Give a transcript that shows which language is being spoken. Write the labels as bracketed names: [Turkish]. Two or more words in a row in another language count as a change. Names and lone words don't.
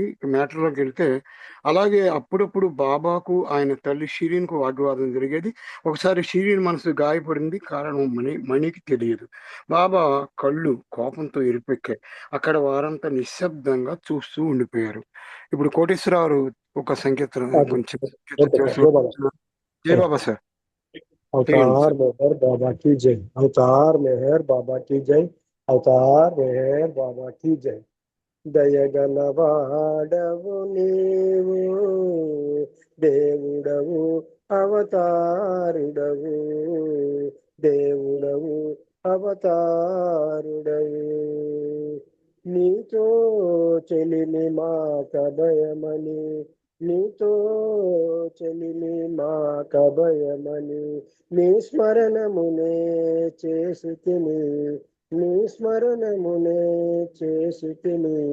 [Telugu] మ్యాటర్‌లోకి వెళ్తే, అలాగే అప్పుడప్పుడు బాబాకు, ఆయన తల్లి షిరీన్‌కు వాగ్వాదం జరిగేది. ఒకసారి షిరీన్ మనసు గాయపడింది. కారణం మణికి తెలియదు. బాబా కళ్ళు కోపంతో ఎరుపెక్కాయి. అక్కడ వారంతా నిశ్శబ్దంగా చూస్తూ ఉండిపోయారు. ఇప్పుడు కోటేశ్వరరావు ఒక సంకీర్తన [Hindi] हाँ जी, [Telugu] కొంచెం సంకీర్తన [Hindi] ओके सर, जय बाबा। [Telugu] చేస్తున్నారు. జై [Hindi] हाँ, [Telugu] బాబా సార్. చేయండి [Hindi] अवतार [Telugu] సార్. [Hindi] मेहर बाबा की जय, अवतार मेहर बाबा की जय, अवतार मेहर बाबा की जय। [Telugu] దయగలవాడవు నీవు, దేవుడవు అవతారుడవు, దేవుడవు అవతారుడవు. నీతో చెలిమి మాక భయమని, నీతో చెలిమి మాక భయమని, నీ స్మరణమునే చేసుకుని, నీ స్మరణమునే చేసుకుని.